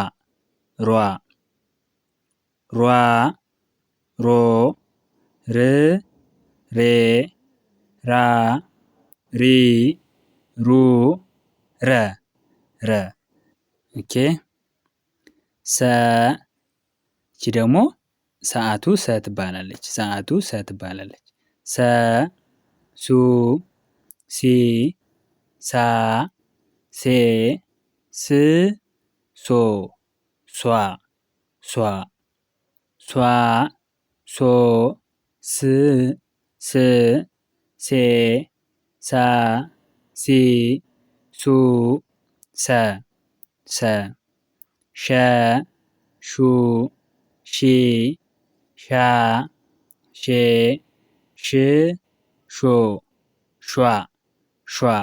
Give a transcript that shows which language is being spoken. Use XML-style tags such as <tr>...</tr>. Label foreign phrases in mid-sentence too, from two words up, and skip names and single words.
<am>ሮ ር ሬ ራ ሪ ሩ ረ ኦኬ። ሰ እቺ ደግሞ ሰዓቱ ሰ ትባላለች። ሰ ሱ ሲ ሳ ሴ ስ ሶ ሷ ሶ ስ ሴ ሳ ሲ ሱ ሰ ሸ ሹ ሺ ሻ ሼ ሽ ሾ ሿ ሿ</am>